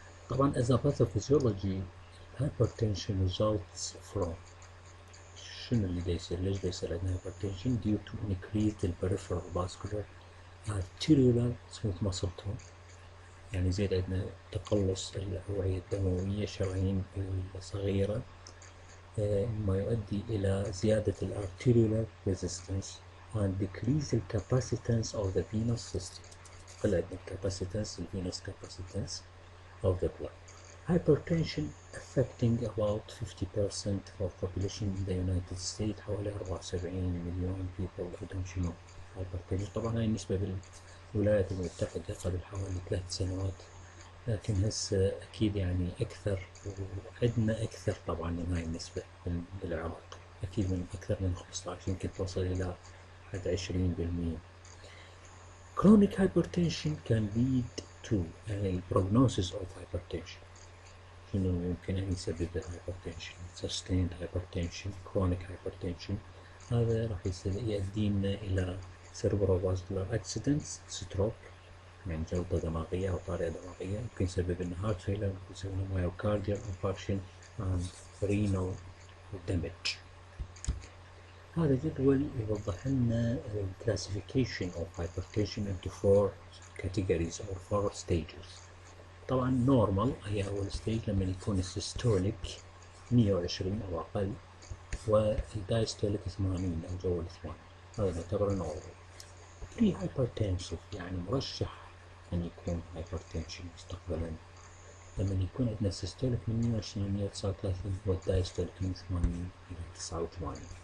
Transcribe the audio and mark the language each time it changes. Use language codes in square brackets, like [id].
[en] طبعا as a pathophysiology hypertension results from [ar] شنو اللي يصير؟ ليش يصير عندنا [en] hypertension؟ due to increased peripheral vascular arterial smooth muscle tone، [ar] يعني زيد عندنا تقلص الأوعية الدموية الشرايين الصغيرة، [en] ما يؤدي إلى زيادة الارتيريولار resistance and decrease the capacitance of the venous system. قل عندنا capacitance venous capacitance of the blood. Hypertension affecting about 50% of population in the United States، [ar] حوالي 74 مليون [en] people عندهم شنو hypertension. [ar] طبعا هاي النسبة بالولايات المتحدة قبل حوالي 3 سنوات، لكن هسه أكيد يعني أكثر، وعندنا أكثر طبعا من هاي النسبة بالعراق، أكيد من أكثر من 15، يمكن توصل إلى حد 20%. [en] Chronic hypertension can lead to [ar] يعني [en] prognosis of hypertension. [ar] شنو ممكن أن يسبب [en] hypertension؟ sustained hypertension، chronic hypertension. [ar] هذا راح يؤدينا إلى cerebrovascular accidents، stroke يعني جلطة دماغية أو طارئة دماغية، ممكن يسبب لنا heart failure، ممكن يسبب لنا [en] myocardial infarction and renal damage. [ar] هذا جدول يوضح لنا [en] classification of hypertension into 4 categories or 4 stages. [ar] طبعا normal [en] هي أول stage [ar] لما يكون السيستوليك 120 أو أقل، والدايستوليك 80 أو جو 80، هذا نعتبره normal. pre hypertensive يعني مرشح أن يكون hypertension مستقبلا، لما يكون عندنا السيستوليك من 120 إلى 139 والدايستوليك من 80 إلى 89.